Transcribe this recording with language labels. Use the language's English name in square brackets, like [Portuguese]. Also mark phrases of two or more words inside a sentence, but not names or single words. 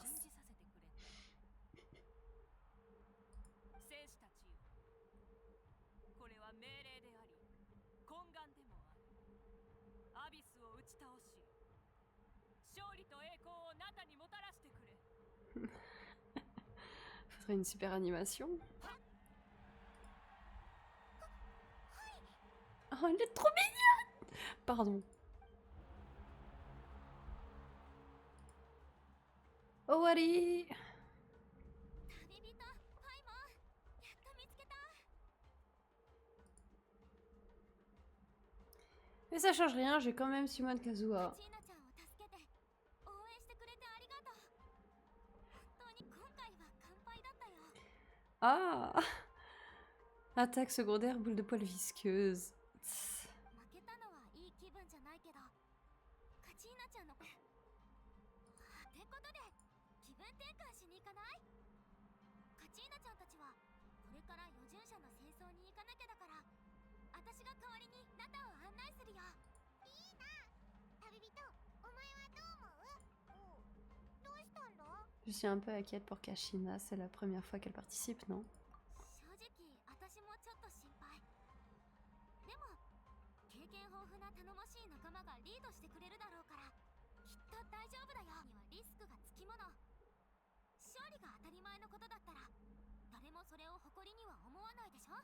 [Japanese] 信じさせてくれ。戦士たちよ、これは命令であり懇願でもある。アビスを打ち倒し勝利と栄光をナタにもたらしてくれ。 [French] Faudrait une super animation. Oh, elle est trop mignonne! Pardon. Oh, Wally! [Japanese] 旅人、パイモン、やっと見つけた。 [French] Mais ça change rien, j'ai quand même Simone Kazuha. [Japanese] チーナちゃんを助けて、応援してくれてありがとう。本当に今回は完敗だったよ。 Ah! [French] Attaque secondaire, boule de poil visqueuse. [Japanese] 負けたのはいい気分じゃないけど、カチーナちゃんのってことで気分転換しに行かない？カチーナちゃんたちはこれから余順者の戦争に行かなきゃだから、私が代わりにナタを案内するよ。いいな。旅人、お前はどう思う？どうしたんだ？ [French] Je suis un peu inquiète pour Kashina, c'est la première fois qu'elle participe, non? [Japanese] 正直私もちょっと心配。でも経験豊富な頼もしい仲間がリードしてくれるだろうから、きっと大丈夫だよ。にはリスクがつきもの。勝利が当たり前のことだったら誰もそれを誇りには思わないでしょ。